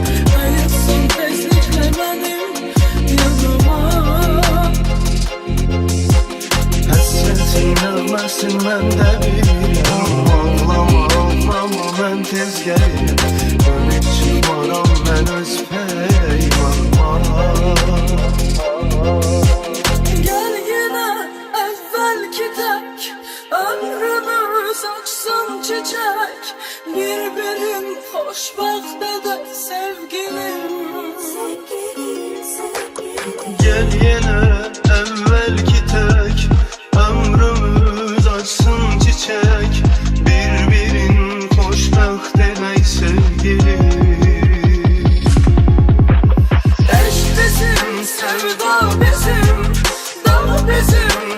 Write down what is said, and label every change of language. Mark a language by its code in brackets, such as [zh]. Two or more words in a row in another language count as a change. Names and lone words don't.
[az] Qayıtsın tezliklə mənim yanıma. Həsrətin ölməsin məndə bilirəm. Ağlama mən tez gəlirəm. Dönüb çıxmaram mən öz peymanıma. [tr] Gel yine evvelki tek, ömrümüz açsın çiçek. [az] Birbirin xoşbəxt edək sevgilim. [tr] Gel yine evvelki tek, ömrümüz açsın çiçek. [az] Birbirin xoşbəxt edək sevgilim. [tr] Eşk bizim, sevda bizim, dağ bizim.